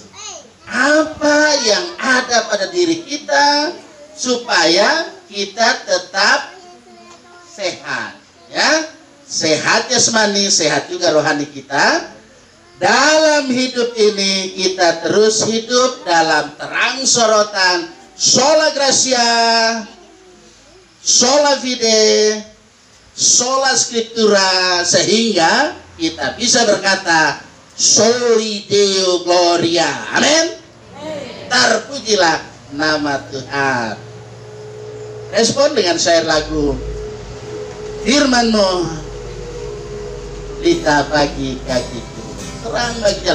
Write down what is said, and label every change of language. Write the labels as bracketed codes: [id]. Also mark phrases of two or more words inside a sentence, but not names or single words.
[id] Apa yang ada pada diri kita supaya kita tetap sehat, ya. Sehat jasmani, sehat juga rohani kita. Dalam hidup ini kita terus hidup dalam terang sorotan [la] sola gratia, sola fide, sola scriptura, [id] sehingga kita bisa berkata [la] Soli Deo Gloria. [id] Amin. Terpujilah nama Tuhan. Respon dengan syair lagu. Firman-Mu lita bagi kakiku, terang bagi jalan.